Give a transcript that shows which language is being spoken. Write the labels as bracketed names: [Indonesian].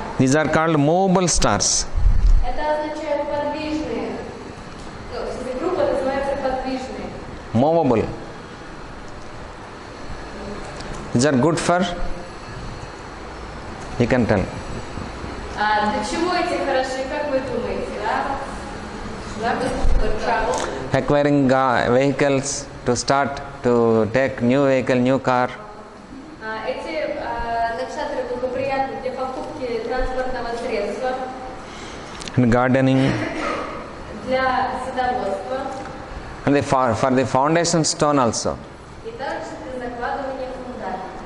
[English] These are called movable stars. [Russian] Это означает подвижные. Ну, эта группа называется подвижные. [English] Movable. These are good for, you can tell. [Russian] Для чего эти хороши, как вы думаете, да? [English] Travel. Acquiring vehicles, to start, to take new vehicle, new car. [Russian] Эти накшатры благоприятны для покупки транспортного средства, [English] And gardening. [Russian] для садоводства [English] And for the foundation stone also. [Russian] и также для закладывания фундамента.